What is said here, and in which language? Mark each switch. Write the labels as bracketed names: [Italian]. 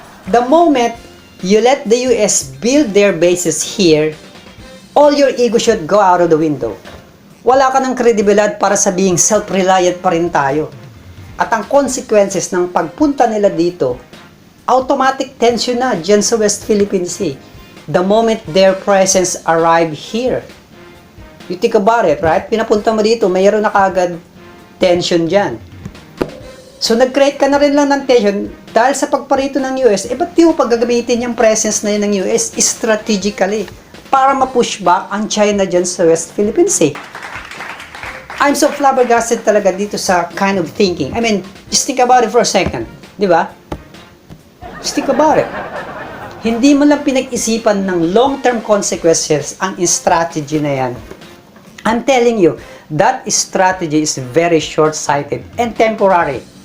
[English] The moment you let the US build their bases here, all your ego should go out of the window. [Filipino] Wala ka ng kredibilidad para sabihing self-reliant pa rin tayo. At ang consequences ng pagpunta nila dito, automatic tension na dyan sa West Philippine Sea. [English] The moment their presence arrive here. You think about it, right? [Filipino] Pinapunta mo dito, mayroon na kagad tension dyan. So, nag-create ka na rin lang ng tension dahil sa pagparito ng US, ba't di mo paggagamitin yung presence na yun ng US strategically para ma-push back ang China dyan sa West Philippine Sea? [English] I'm so flabbergasted [Filipino] talaga dito sa [English] kind of thinking. I mean, just think about it for a second. [Filipino] Di ba? [English] Just think about it. [Filipino] Hindi mo lang pinag-isipan ng long-term consequences ang strategy na yan. [English] I'm telling you, that strategy is very short-sighted and temporary.